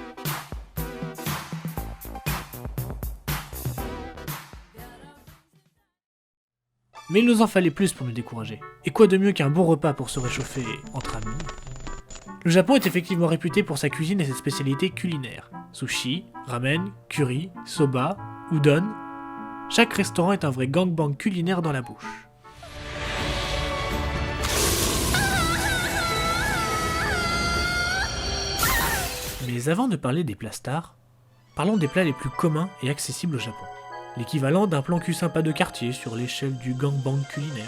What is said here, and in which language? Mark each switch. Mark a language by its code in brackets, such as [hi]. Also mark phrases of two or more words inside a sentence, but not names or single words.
[fr] Mais il nous en fallait plus pour nous décourager. Et quoi de mieux qu'un bon repas pour se réchauffer entre amis? Le Japon est effectivement réputé pour sa cuisine et ses spécialités culinaires. Sushi, ramen, curry, soba, udon. Chaque restaurant est un vrai gangbang culinaire dans la bouche. Mais avant de parler des plats stars, parlons des plats les plus communs et accessibles au Japon. L'équivalent d'un plan cul sympa de quartier sur l'échelle du gangbang culinaire.